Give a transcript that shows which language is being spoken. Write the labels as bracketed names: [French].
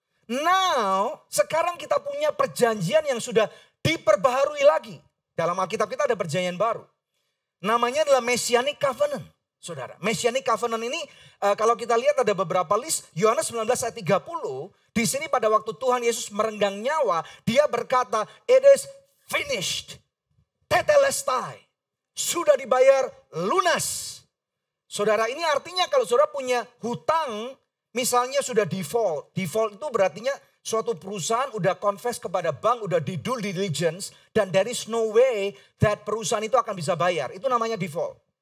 [Indonesian] Now sekarang kita punya perjanjian yang sudah diperbaharui lagi. Dalam Alkitab kita ada perjanjian baru. Namanya adalah Messianic Covenant. Saudara, Messianic Covenant ini kalau kita lihat ada beberapa list. Yohanes 19 ayat 30. Di sini pada waktu Tuhan Yesus merenggang nyawa. Dia berkata, [English] it is finished. [Indonesian] Tetelestai. Sudah dibayar lunas. Saudara, ini artinya kalau saudara punya hutang, misalnya sudah default. Default itu berartinya suatu perusahaan udah confess kepada bank, udah di due diligence. Dan [English] there is no way that [Indonesian] perusahaan itu akan bisa bayar. Itu namanya default.